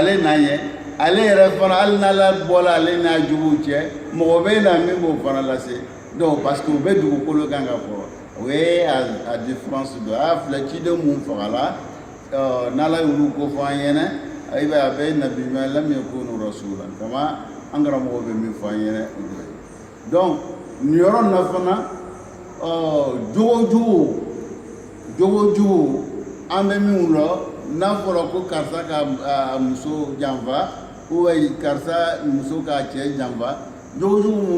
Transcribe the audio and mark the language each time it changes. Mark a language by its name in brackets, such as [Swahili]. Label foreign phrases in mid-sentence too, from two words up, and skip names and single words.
[Bambara] ale n'a ɲɛ ale yɛrɛ fana hali n'ala bɔla ale n'a juguw cɛ mɔgɔ bɛ na min b'o fana lase [French] donc parce que [Bambara] u bɛ dugukolo kan ka fɔ o ye a différence dɔ a filɛ ciden mun fagala n'ala y'olu ko fɔ an ɲɛna ayiwa a bɛ nabi ɲuman [Arabic] لم يكن رسولا [Bambara] kama an karamɔgɔ bɛ min fɔ an ɲɛna o de ye donc nin yɔrɔ in na fana jogo jugu an bɛ min lɔ n'a fɔra ko karisa ka muso janfa karisa muso ka cɛ janfa jogo jugu mun